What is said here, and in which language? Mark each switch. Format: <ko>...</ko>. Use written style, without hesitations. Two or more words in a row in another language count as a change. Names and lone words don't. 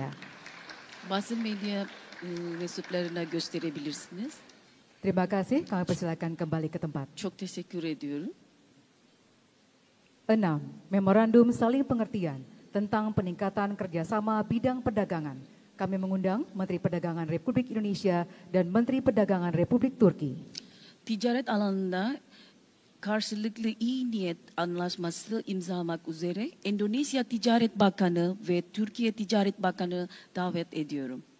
<tr>Basın medya mensuplarına gösterebilirsiniz.</tr> <id>Terima kasih, kami persilakan kembali ke tempat.</id> <tr>Çok teşekkür ediyorum.</tr> <id>6. Memorandum saling pengertian tentang peningkatan kerjasama bidang perdagangan. Kami mengundang Menteri Perdagangan Republik Indonesia dan Menteri Perdagangan Republik Turki.</id> <tr>Ticaret alanında karşılıklı iyi niyet anlaşması imzalamak üzere Endonezya Ticaret Bakanı ve Türkiye Ticaret Bakanı davet ediyorum.</tr>